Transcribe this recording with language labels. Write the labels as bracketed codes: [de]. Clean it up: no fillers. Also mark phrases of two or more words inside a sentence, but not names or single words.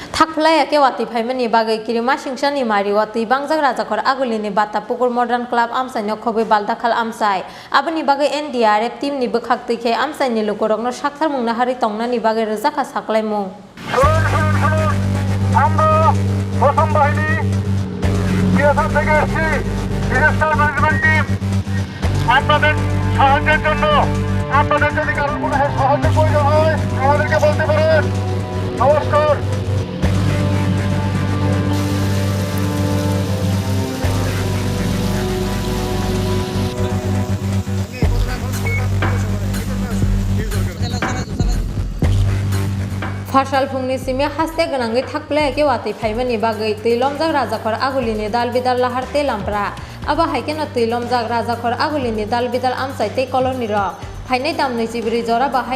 [trp] Thakplaya ke wati phaimani bagai kirima singshani mari wati bangjak rajakor agulini bata pukur modern club amsai no khobai baldakhal amsai aboni bagai NDRF team ni bukhak tikhe amsai ni lukorokno sakthar mungna hari tongnani bagai rejaka saklaimung [bn] আমরা প্রথম বাহিনী বিএসএফ থেকে এসেছি [en] disaster management team [bn] আপনাদের সাহায্যের জন্য আপনাদের যদি কারোর কোনো সাহায্য প্রয়োজন হয় আমাদেরকে বলতে পারেন নমস্কার [trp] Fashal phungni simya haste ganangai thakplaya ke wati phaimani bagai tuilomjak rajakor agulini dalbidal lahar te lampra aba haikeno tuilomjak rajakor agulini dalbidal amsai te koloni ro phainai damnai chibri jora bahai